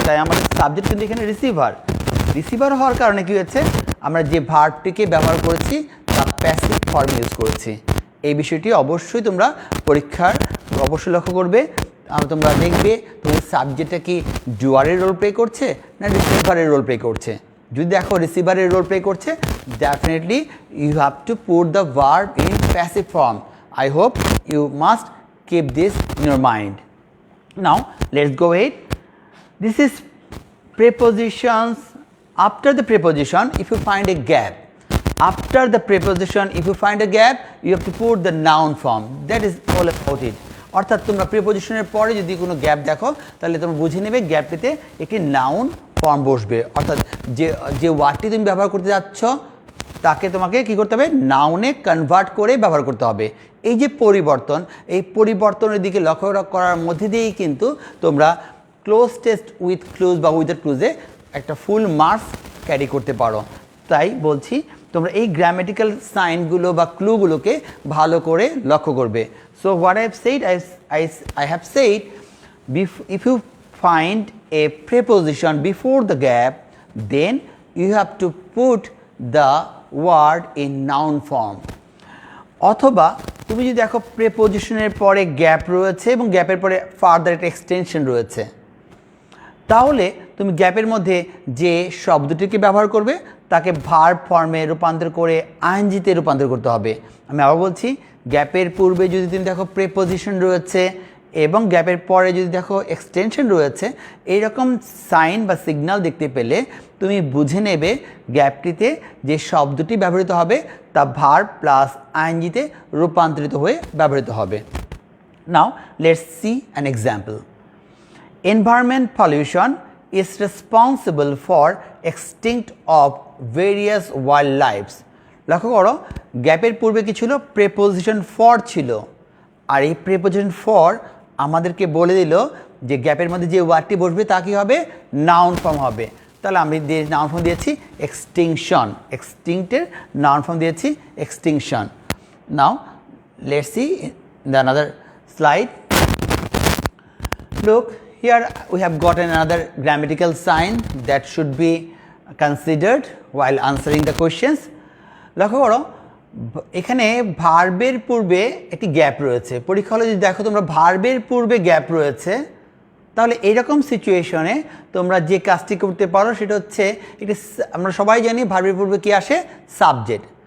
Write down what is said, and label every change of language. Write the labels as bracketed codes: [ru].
[bn] তাই আমাদের সাবজেক্ট কিন্তু এখানে রিসিভার হওয়ার কারণে কী হয়েছে, আমরা যে ভার্বটিকে ব্যবহার করেছি তা প্যাসিভ ফর্মে ইউজ করেছি। এই বিষয়টি অবশ্যই তোমরা পরীক্ষার অবশ্যই লক্ষ্য করবে। তোমরা দেখবে তোমাদের সাবজেক্টটা কি ডুয়ারের রোল প্লে করছে না রিসিভারের রোল প্লে করছে। যদি দেখো রিসিভারের রোল প্লে করছে, [en] definitely you have to put the verb in passive form. I hope you must keep this in your mind. Now let's go ahead. This is prepositions. After the preposition, if you find a gap, after the preposition if you find a gap, you have to put the noun form. That is all about it. [bn] অর্থাৎ তোমরা প্রিপোজিশনের পরে যদি কোনো gap দেখো তাহলে তোমরা বুঝে নেবে গ্যাপটিতে একটি নাউন ফর্ম বসবে। অর্থাৎ যে ওয়ার্ডটি তুমি ব্যবহার করতে যাচ্ছ তাকে তোমাকে কী করতে হবে, নাউনে কনভার্ট করে ব্যবহার করতে হবে। এই যে পরিবর্তন, এই পরিবর্তনের দিকে লক্ষ্য করার মধ্যে দিয়েই কিন্তু তোমরা ক্লোজ টেস্ট উইথ ক্লুজ বা উইদাউট ক্লুজে একটা ফুল মার্কস ক্যারি করতে পারো। তাই বলছি তোমরা এই গ্রামেটিক্যাল সাইনগুলো বা ক্লুগুলোকে ভালো করে লক্ষ্য করবে। [en] So what I have said, I have said, if you find a preposition before the gap, then you have to put the word in noun form. [bn] অথবা তুমি যদি দেখো প্রিপোজিশনের পরে গ্যাপ রয়েছে এবং গ্যাপের পরে ফার্দার একটা এক্সটেনশন রয়েছে, তাহলে তুমি গ্যাপের মধ্যে যে শব্দটিকে ব্যবহার করবে তাকে ভার্ব ফর্মে রূপান্তর করে আইএনজিতে রূপান্তর করতে হবে। আমি আবার বলছি, গ্যাপের পূর্বে যদি তুমি দেখো প্রিপোজিশন রয়েছে এবং গ্যাপের পরে যদি দেখো এক্সটেনশন রয়েছে, এইরকম সাইন বা সিগন্যাল দেখতে পেলে তুমি বুঝে নেবে গ্যাপটিতে যে শব্দটি ব্যবহৃত হবে তা ভার্ব প্লাস আইএনজিতে রূপান্তরিত হয়ে ব্যবহৃত হবে। [en] Now let's see an example. Environment pollution is responsible for extinct of various wildlife. [bn] লক্ষ্য করো গ্যাপের পূর্বে কি ছিল, প্রিপোজিশন ফর ছিল, আর এই প্রিপোজিশন ফর আমাদেরকে বলে দিল যে গ্যাপের মধ্যে যে ওয়ার্ডটি বসবে তা কি হবে, নাউন ফর্ম হবে। তাহলে আমি নাউন ফর্ম দিয়েছি এক্সটিংশন, এক্সটিংক্টের নাউন ফর্ম দিয়েছি extinction. [en] Now let's see the another slide. Look, here we have gotten another grammatical sign that should be considered while answering the questions. [bn] লক্ষ্য করো এখানে ভার্বের পূর্বে একটি গ্যাপ রয়েছে। পরীক্ষা হলে যদি দেখো তোমরা ভার্বের পূর্বে গ্যাপ রয়েছে, তাহলে এইরকম সিচুয়েশনে তোমরা যে কাজটি করতে পারো সেটা হচ্ছে, এটি আমরা সবাই জানি ভার্বের পূর্বে কী আসে, সাবজেক্ট।